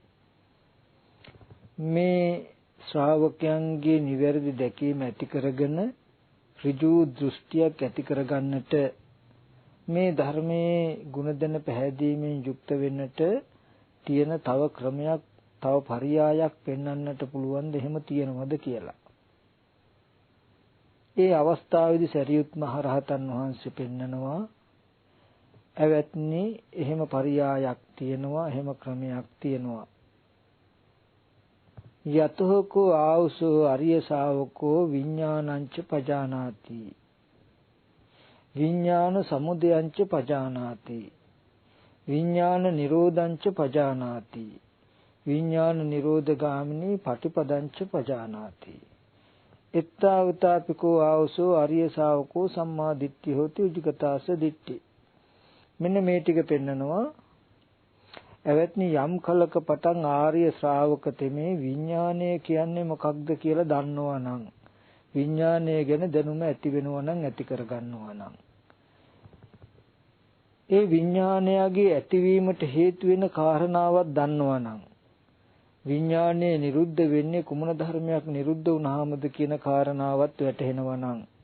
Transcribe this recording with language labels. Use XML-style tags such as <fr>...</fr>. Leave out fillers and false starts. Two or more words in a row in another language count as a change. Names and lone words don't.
<si>මේ ශ්‍රාවකයන්ගේ නිවැරදි දැකීම ඇති කරගෙන ඍජු දෘෂ්ටියක් ඇති කරගන්නට මේ ධර්මයේ ගුණදෙන පැහැදීමෙන් යුක්ත වෙන්නට තියෙන තව ක්‍රමයක්, තව පරියායක් පෙන්වන්නට පුළුවන්ද, එහෙම තියෙනවද කියලා. ඒ අවස්ථාවේදී සරියුත් මහරහතන් වහන්සේ පෙන්නනවා, "ඇවැත්නි, එහෙම පරියායක් තියෙනවා, එහෙම ක්‍රමයක් තියෙනවා.</si> <pi>යතෝකෝ ආවුසෝ අරිය ශාවකෝ විඥානංච පජානාති විඥාන සමුදයංච පජානාති විඥාන නිරෝධංච පජානාති විඥාන නිරෝධ ගාමිනී පටිපදංච පජානාති එත්තාවතාපිකෝ ආවසෝ අරිය ශාවකෝ සම්මා දිට්ඨි හෝති උජ්ජගතාස දිට්ඨි."</pi> <si>මෙන්න මේ ටික පෙන්නනවා. එවත්නි, යම් කලක පටන් ආර්ය ශ්‍රාවක තෙමේ විඥානය කියන්නේ මොකක්ද කියලා දන්නවා නම්, විඥානය ගැන දැනුම ඇති වෙනවා නම්, ඇති කර ගන්නවා නම්, ඒ විඥානයගේ ඇතිවීමට හේතු වෙන කාරණාවක් දන්නවා නම්, විඥානය නිරුද්ධ වෙන්නේ කුමන ධර්මයක් නිරුද්ධ වුණාමද කියන කාරණාවත් වැටහෙනවා නම්,</si>